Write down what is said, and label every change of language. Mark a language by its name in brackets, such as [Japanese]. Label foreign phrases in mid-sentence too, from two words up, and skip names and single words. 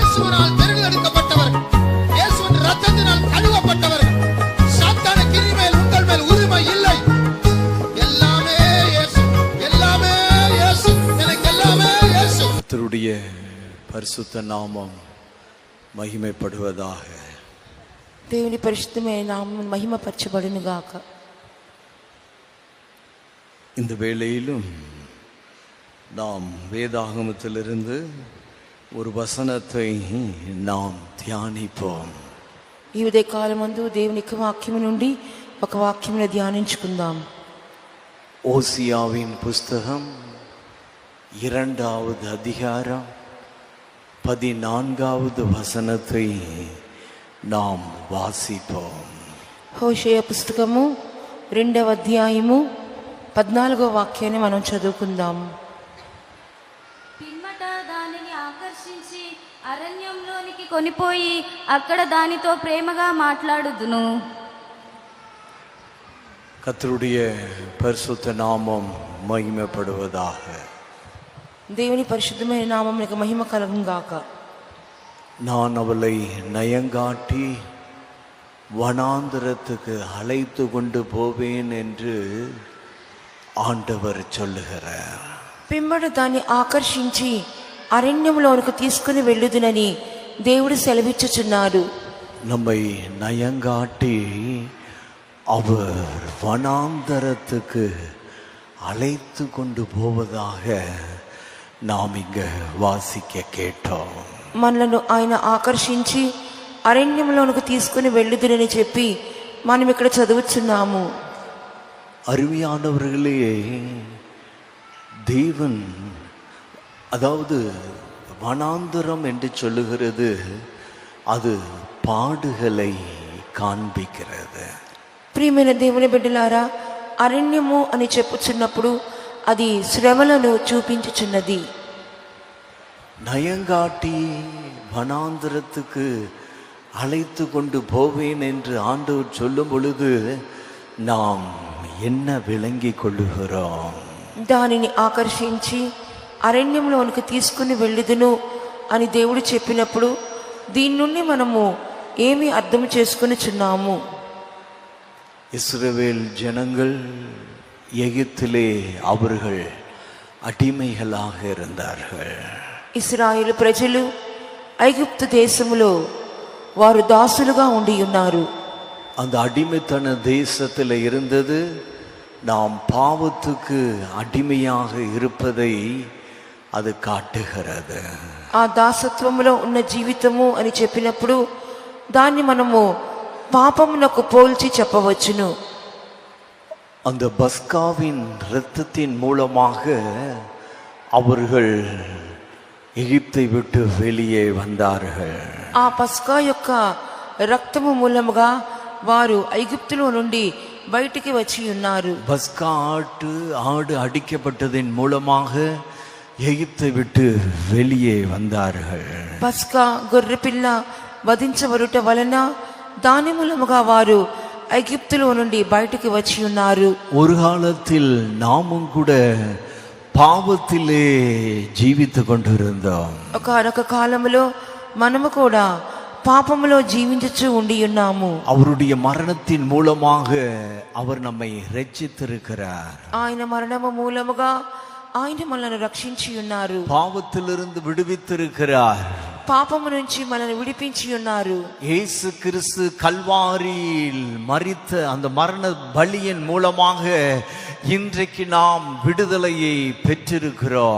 [Tamil] கிறிஸ்துவினால் தெரிந்தெடுக்கப்பட்டவர்கள், இயேசுவின் இரத்தத்தினால் கழுவப்பட்டவர்கள். சாத்தான கிரி மேல் உங்கள் மேல் உரிமை இல்லை. எல்லாமே இயேசு, எல்லாமே இயேசு, எனக்கு எல்லாமே இயேசு. கர்த்தருடைய பரிசுத்த நாமம் మహిమపడువதாக. [Telugu] దేవుని పరిశుద్ధమైన నామం మహిమపరచబడును గాక. [Tamil] இந்த வேளையிலும் நாம் வேதாகமத்திலிருந்து ஒரு வசனத்தை நாம் தியானிப்போம். [Telugu] ఈ ఉదయకాలమందు దేవుని వాక్యము నుండి ఒక వాక్యమును ధ్యానించుకుందాం. [Tamil] ஓசியாவின் புஸ்தகம் 2வது அதிகாரம் 14வது வசனத்தை நாம் வாசிப்போம். [Telugu] హోషేయ పుస్తకము 2వ అధ్యాయము 14వ వాక్యాన్ని మనం చదువుకుందాం. పిమ్మట దానిని ఆకర్షించి అరణ్యంలోనికి కొనిపోయి అక్కడ దానితో ప్రేమగా మాట్లాడుదును. [Tamil] கர்த்தருடைய பரிசுத்த நாமம் மகிமைப்படுவதாக. [Telugu] దేవుని పరిశుద్ధమైన నామమునకు మహిమ కలుగును గాక. [Tamil] நான் அவளை நயங்காட்டி வனாந்தரத்துக்கு அழைத்து கொண்டு போவேன் என்று ஆண்டவர் சொல்லுகிறார். [Telugu] పిమ్మట దాన్ని ఆకర్షించి అరణ్యంలోనికి తీసుకుని వెళ్ళుదునని దేవుడు సెలవిచ్చుచున్నాడు. [Tamil] நம்மை நயங்காட்டி அவர் வனாந்தரத்துக்கு அழைத்து கொண்டு போவதாக நாம் இங்க வாசிக்க கேட்டோம். [Telugu] మనలను ఆయన ఆకర్షించి అరణ్యంలోనికి తీసుకుని వెళ్ళుదునని చెప్పి మనం ఇక్కడ చదువుచున్నాము. [Tamil] அருமையானவர்களே, தேவன் அதாவது வனாந்தரம் என்று சொல்லுகிறது, அது பாடுகளை காண்பிக்கிறது. [Telugu] ప్రియమైన దేవుని బిడ్డలారా, అరణ్యము అని చెప్పుచున్నప్పుడు అది శ్రమలను చూపించుచున్నది. [Tamil] நயங்காட்டி வனாந்தரத்துக்கு அழைத்து கொண்டு போவேன் என்று ஆண்டவர் சொல்லும் பொழுது நாம் என்ன விளங்கி கொள்ளுகிறோம்? [Telugu] దానిని ఆకర్షించి అరణ్యంలోనికి తీసుకుని వెళ్ళుదును అని దేవుడు చెప్పినప్పుడు దీని నుండి మనము ఏమి అర్థం చేసుకునిచున్నాము? [Tamil] இஸ்ரவேல் ஜனங்கள் எகிப்திலே அவர்கள் அடிமைகளாக இருந்தார்கள். [Telugu] ఇశ్రాయేలు ప్రజలు ఐగుప్తు దేశములో వారు దాసులుగా ఉండి ఉన్నారు. [Tamil] அந்த அடிமைத்தன தேசத்தில் இருந்தது நாம் பாவத்துக்கு அடிமையாக இருப்பதை அது காட்டுகிறது. [Telugu] ఆ దాసత్వములో ఉన్న జీవితము అని చెప్పినప్పుడు దాన్ని మనము పాపమునకు పోల్చి చెప్పవచ్చును. [Tamil] அந்த பஸ்காவின் இரத்தத்தின் மூலமாக அவர்கள் எகிப்தை விட்டு வெளியே வந்தார்கள். [Telugu] ఆ పస్కా యొక్క రక్తము మూలముగా వారు ఐగుప్తులో నుండి బయటికి వచ్చి ఉన్నారు. [Tamil] பஸ்கா ஆடு அடிக்கப்பட்டதின் மூலமாக எகிப்தை விட்டு வெளியே வந்தார்கள். [Telugu] పస్కా గొర్రెపిల్ల వధించబడుట వలన దాని మూలముగా వారు ఐగుప్తులో నుండి బయటికి వచ్చి ఉన్నారు. [Tamil] ஒரு காலத்தில் நாமும் கூட பாவத்திலே ஜீவித்து கொண்டிருந்தோம். [Telugu] ఒకనొక కాలములో మనము కూడా పాపములో జీవించుచు ఉండి ఉన్నాము. [Tamil] அவருடைய மரணத்தின் மூலமாக அவர் நம்மை ரட்சித்திருக்கிறார். [Telugu] ఆయన మరణము మూలముగా ఆయన మనల్ని రక్షించి ఉన్నారు. [Tamil] பாவத்திலிருந்து விடுவித்திருக்கிறார். [Telugu] పాపము నుంచి మనల్ని విడిపించి ఉన్నారు. [Tamil] இயேசு கிறிஸ்து கல்வாரியில் மரித்த அந்த மரண பலியின் மூலமாக இன்றைக்கு நாம் விடுதலையை பெற்றிருக்கிறோம்.